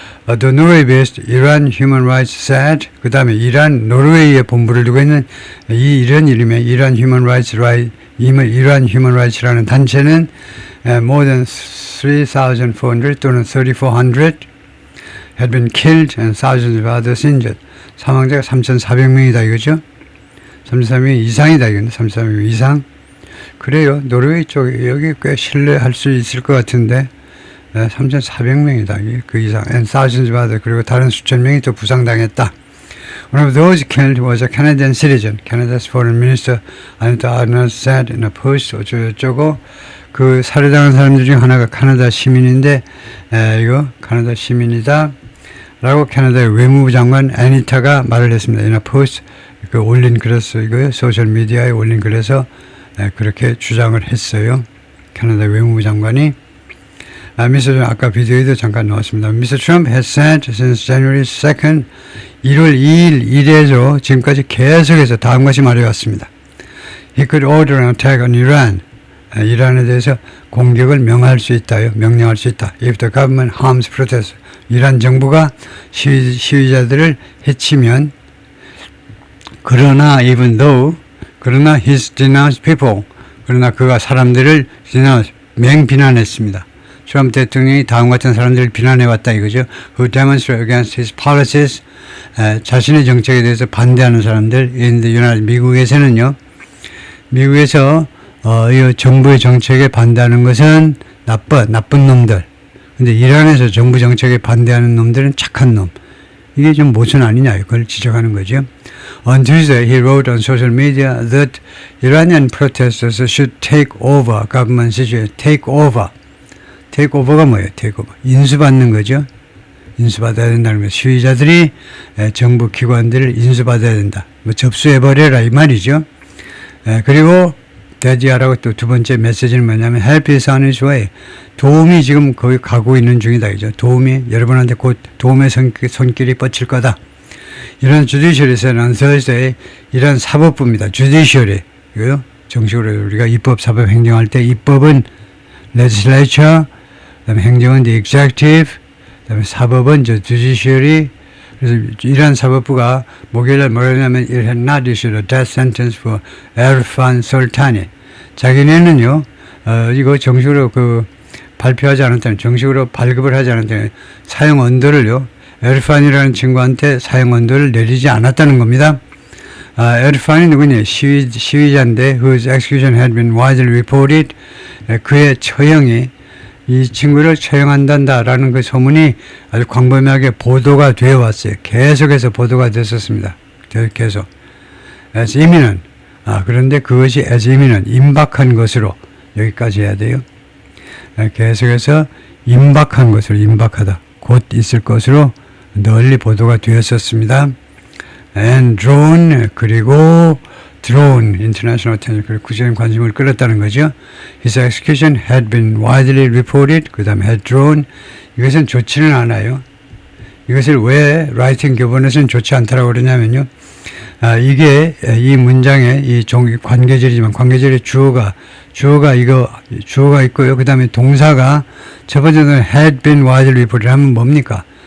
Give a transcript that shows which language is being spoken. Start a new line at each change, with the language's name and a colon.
English: The Norway-based Iran Human Rights said
Korean: 그 다음에 노르웨이에 본부를 두고 있는 이런 이름의 Iran Human Rights라는 단체는
English: more than 3,400 또는 3,400 had been killed and thousands of others injured.
Korean: 사망자가 3,400명이다 이거죠. 3,400명 이상이다 이건데 3,400명 이상. 그래요. 노르웨이 쪽에 여기 꽤 신뢰할 수 있을 것 같은데 3,400명이다. 그 이상.
English: And thousands of others.
Korean: 그리고 다른 수천 명이 또 부상당했다.
English: One of those killed was a Canadian citizen. Canada's foreign minister Anita Arnold said in a post
Korean: 어쩌고 그 살해당한 사람들 중 하나가 캐나다 시민인데 이거 캐나다 시민이다 라고 캐나다의 외무부 장관 애니타가 말을 했습니다.
English: In a post
Korean: 그 올린 글에서 이거요 소셜 미디어에 올린 글에서 그렇게 주장을 했어요. 캐나다 외무부 장관이 Mr. 아까 비디오에도 잠깐 나왔습니다. Mr.
English: Trump has said since January 2nd
Korean: 1월 2일 이래서 지금까지 계속해서 다음 것이 말해왔습니다.
English: He could order an attack on Iran.
Korean: 이란에 대해서 공격을 명령할 수 있다.
English: If the government harms protesters.
Korean: 이란 정부가 시위자들을 해치면 그러나
English: he's denounced people.
Korean: 그러나 그가 사람들을 맹비난했습니다. 트럼프 대통령이 다음 같은 사람들을 비난해왔다 이거죠.
English: Who demonstrate against his policies.
Korean: 자신의 정책에 대해서 반대하는 사람들. 미국에서는요. 미국에서 이 정부의 정책에 반대하는 것은 나쁜 놈들. 근데 이란에서 정부 정책에 반대하는 놈들은 착한 놈. 이게 좀 모순 아니냐 이걸 지적하는 거죠.
English: On Tuesday, he wrote on social media that Iranian protesters should take over government situation.
Korean: Take over가 뭐예요? take over. 인수받는 거죠. 인수받아야 된다는 거예요. 시위자들이 정부 기관들을 인수받아야 된다. 접수해버려라 이 말이죠. 그리고 대지하라고 또 두 번째 메시지는 뭐냐면
English: help is on its way.
Korean: 도움이 지금 거기 가고 있는 중이다. 이죠. 도움이 여러분한테 곧 도움의 손길이 뻗칠 거다. 이런 주디셔리에서는
English: on Thursday
Korean: 이런 사법부입니다. 주디셔리 이거요. 정식으로 우리가 입법, 사법, 행정할 때 입법은 legislature, 그다음에 행정은 the executive, 그다음에 사법은 judiciary. 그래서 이란 사법부가 목요일날 뭐라 하냐면
English: it had not issued a death sentence for Erfan Soltani.
Korean: 자기네는요 이거 정식으로 발표하지 않았다면 정식으로 발급을 하지 않았다면 사형 언도를요 에르판이라는 친구한테 사형 언도를 내리지 않았다는 겁니다. 에르판이 누구냐 시위자인데
English: whose execution had been widely reported.
Korean: 그의 처형이 이 친구를 처형한다라는 그 소문이 아주 광범위하게 보도가 되어 왔어요. 계속해서 보도가 됐었습니다. 계속. as imminent. 그런데 그것이 as imminent, 임박한 것으로 여기까지 해야 돼요. 계속해서 임박한 것으로 임박하다. 곧 있을 것으로 널리 보도가 되었었습니다. and drawn 그리고
English: drawn international attention
Korean: 그리고 국제적인 관심을 끌었다는 거죠.
English: His execution had been widely reported.
Korean: 그 다음에 had drawn 이것은 좋지는 않아요. 이것을 왜 라이팅 교본에서는 좋지 않다라고 그러냐면요. 이게 이 문장에 이 관계절이지만 관계절의 주어가 있고요. 그 다음에 동사가 첫 번째 동사
English: had been widely reported
Korean: 하면 뭡니까?